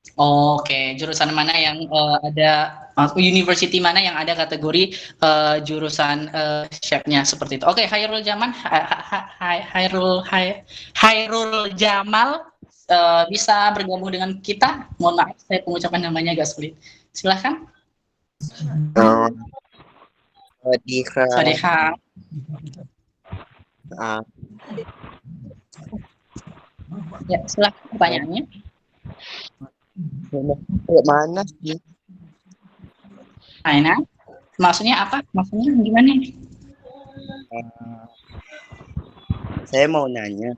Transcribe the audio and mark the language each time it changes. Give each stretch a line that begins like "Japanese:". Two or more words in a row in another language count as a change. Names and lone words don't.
Indonesian: Oke, jurusan mana yang ada
English: university mana
Indonesian: yang ada kategori jurusan chefnya seperti itu. Oke, Hairul Jamal, Hairul Jamal bisa bergabung dengan kita. Mohon maaf, saya pengucapan namanya agak sulit. Silahkan.
Thai: สวัสดีครั สวัสดี บ ครับ อ่า
Indonesian: Ya, silahkan pertanyaannya. Mana sih? Aina, maksudnya apa? Maksudnya gimana? Saya mau nanya,